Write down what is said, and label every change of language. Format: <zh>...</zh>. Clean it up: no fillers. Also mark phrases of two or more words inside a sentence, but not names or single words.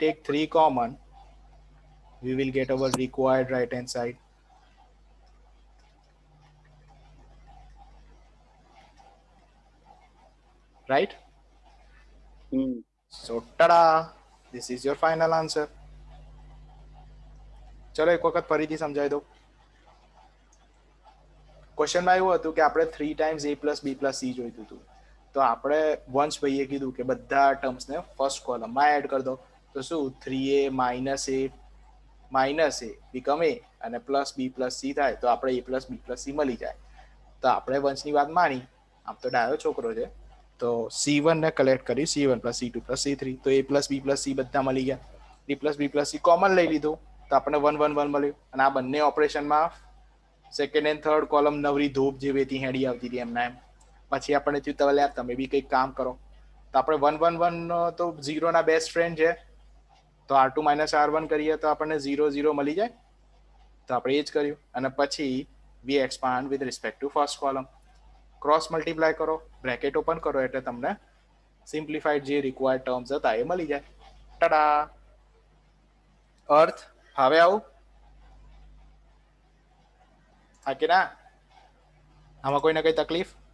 <en>take 3 common, we will get our required right hand side. Right? So tada, this is your final answer.</en> <gu>ચલો એક વખત ફરીથી સમજાવી દઉં. ક્વેશ્ચનમાં એવું હતું કે આપણે</gu> <en>3 times a plus b plus c</en> <gu>જોઈતું હતું. તો આપણે વંશ ભાઈએ કીધું કે બધા</gu> <en>termsને first columnમાં add</en> <gu>કરી દો. તો શું</gu> <en>3a minus a become a</en> <gu>અને</gu> <en>plus b plus c</en> <gu>થાય તો આપણે</gu> <en>a plus b plus c</en> <gu>મળી જાય. તો આપણે વંશની વાત માની, આમ તો ડાયો છોકરો છે, તો c1 ને કલેક્ટ કરી</gu> <en>c1 plus c2 plus c3,</en> <gu>તો</gu> <en>a plus b plus c</en> <gu>બધા મળી ગયા.</gu> <en>a plus b plus c</en> <gu>કોમન લઈ લીધું તો આપણને 1 1 1 મળ્યું. અને આ બંને ઓપરેશનમાં</gu> <en>second and third column</en> <gu>નવરી ધૂપ જેવી હતી, હેડી આવતી હતી એમના એમ. પછી આપણને થયું તો યાર તમે બી કંઈક કામ કરો. તો આપણે 1 1 1 તો 0 ના</gu> <en>best friend</en> <gu>છે, તો</gu> <en>r2 minus r1</en> <gu>કરીએ તો આપણને 0 0 મળી જાય. તો આપણે એ જ કર્યું. અને પછી</gu> <en>we expand with respect to first column. cross multiply</en> <gu>કરો,</gu> <en>bracket open</en> <gu>કરો એટલે તમને સિમ્પ્લિફાઈડ જે</gu> <en>required terms</en> <gu>હતા એ મળી જાય. ટાડા. અર્થ હવે આવું હા કે ના? આમાં કોઈને કઈ તકલીફ?</gu>